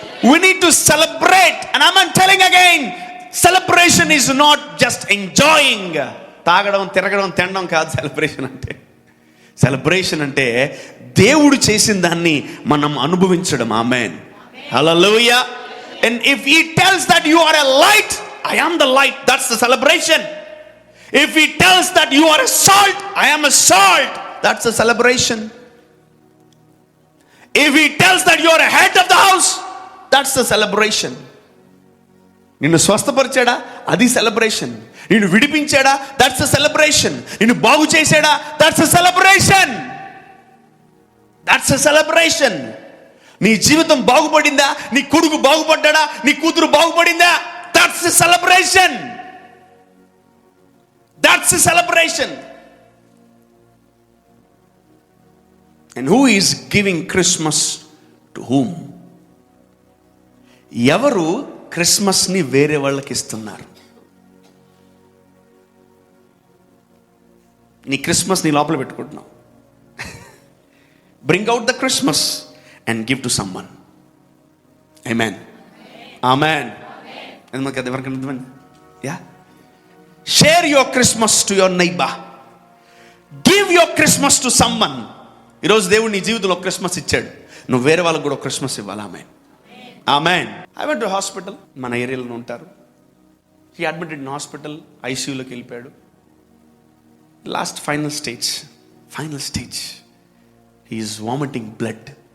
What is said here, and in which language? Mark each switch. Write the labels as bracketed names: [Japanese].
[English] We need to celebrate, and I'm telling again, celebration is not just enjoying. [Telugu] తాగడం, తిరగడం, తినడం కాదు celebration అంటే. సెలబ్రేషన్ అంటే దేవుడు చేసిన దాన్ని మనం అనుభవించడం. ఆమేన్, హల్లెలూయా. [English] And if he tells that you are a light, I am the light, that's the celebration. If he tells that you are a salt, I am a salt, that's the celebration. If he tells that you are a head of the house, that's the celebration. [Telugu] నిన్ను స్వస్థపరిచాడా, అది celebration. నిన్ను విడిపించాడా, [English] that's a celebration. [Telugu] నిన్ను బాగు చేశాడా, [English] that's a celebration. That's a celebration. [Telugu] నీ జీవితం బాగుపడిందా, నీ కొడుకు బాగుపడ్డా, నీ కూతురు బాగుపడిందా, [English] that's a celebration. That's a celebration. And who is giving Christmas to whom? [Telugu] ఎవరు క్రిస్మస్ ని వేరే వాళ్ళకి ఇస్తున్నారు? నీ క్రిస్మస్ నీ లోపల పెట్టుకుంటున్నావు. [English] Bring out the Christmas and give to someone. Amen. Amen. [Telugu] ఎందుకు అది ఎవరికి అర్థమైంది? Yeah. [English] Share your Christmas to your neighbor. Give your Christmas to someone. [Telugu] ఈరోజు దేవుడు నీ జీవితంలో క్రిస్మస్ ఇచ్చాడు, నువ్వు వేరే వాళ్ళకు కూడా క్రిస్మస్ ఇవ్వాలి. ఆమేన్, ఆమేన్. [English] I went to hospital, [Telugu] మన ఏరియాలో ఉంటారు. [English] he admitted in hospital, [Telugu] ఐసీయూలోకి వెళ్ళిపోయాడు. [English] Last final stage he is vomiting blood.